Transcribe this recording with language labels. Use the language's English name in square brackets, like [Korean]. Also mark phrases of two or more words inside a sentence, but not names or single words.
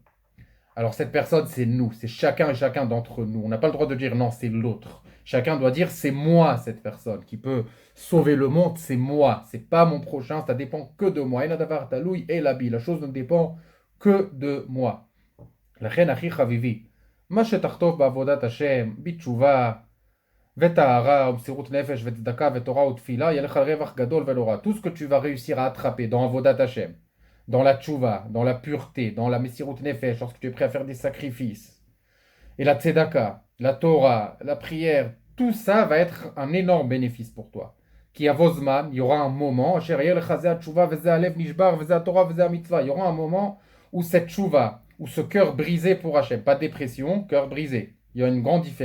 [French] Alors cette personne, c'est nous, c'est chacun et chacun d'entre nous. On n'a pas le droit de dire non, c'est l'autre. Chacun doit dire c'est moi cette personne qui peut sauver le monde, c'est moi, c'est pas mon prochain, ça dépend que de moi. La chose ne dépend que de moi. [Hebrew] לכן אחי חביבי, מה שתחטוף בעבודת השם, בתשובה וטהרה ומסירות נפש וצדקה ותורה ותפילה, יהיה לך רווח גדול ונורא. [French] Tout ce que tu vas réussir à attraper dans [Hebrew] עבודת השם, [French] dans la tchouva, dans la pureté, dans la [Hebrew] מסירות נפש, [French] lorsque tu es prêt à faire des sacrifices, et la tzedaka, la Torah, la prière, tout ça va être un énorme bénéfice pour toi. Qui à Vosman, il y aura un moment, il y aura un moment où cette tchouva, où ce cœur brisé pour Hachem, pas dépression, cœur brisé. Il y a une grande différence.